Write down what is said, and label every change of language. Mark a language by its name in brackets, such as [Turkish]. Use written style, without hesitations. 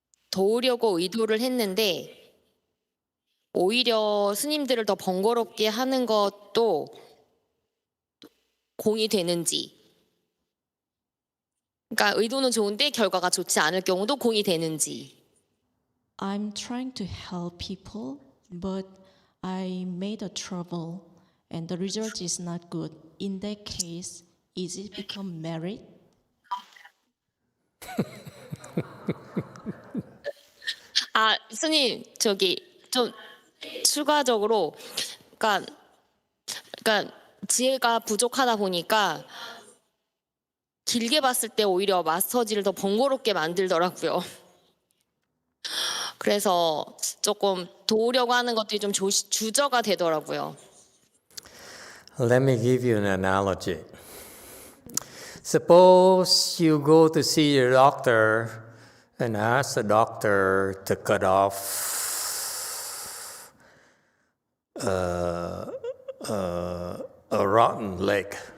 [Korean] 도우려고 의도를 했는데 오히려 스님들을 더 번거롭게 하는 것도 공이 되는지. 그러니까 의도는 좋은데 결과가 좋지 않을 경우도 공이 되는지. [English] I'm trying to help people, but I made a trouble. And the result is not good. In that case, is it become merit? [Korean] 스님, 좀 추가적으로, 그러니까 지혜가 부족하다 보니까 길게 봤을 때 오히려 마스터지를 더 번거롭게 만들더라고요. 그래서 조금 도우려고 하는 것들이 좀 주저가 되더라고요. [English] Let me give you an analogy. Suppose you go to see your doctor and ask the doctor to cut off a rotten leg.